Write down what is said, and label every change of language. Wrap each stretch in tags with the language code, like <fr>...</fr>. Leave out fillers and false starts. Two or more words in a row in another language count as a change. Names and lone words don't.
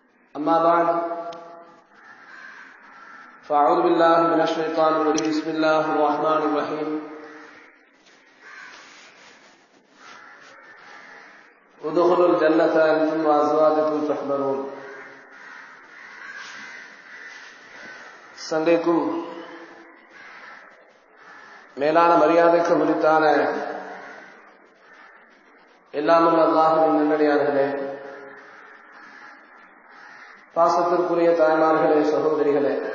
<ar>أما بعد فأعوذ بالله من الشيطان الرجيم بسم الله الرحمن الرحيم ادخلوا الجنة أنتم وأزواجكم تحبرون.</ar> <ta>சங்கைக்கும் மேலான மரியாதைக்கு உரித்தான எல்லாமுள்ள அல்லாஹ்வின் நல்லடியார்களே, பாசத்திற்குரிய தாய்மார்களே, சகோதரிகளே,</ta>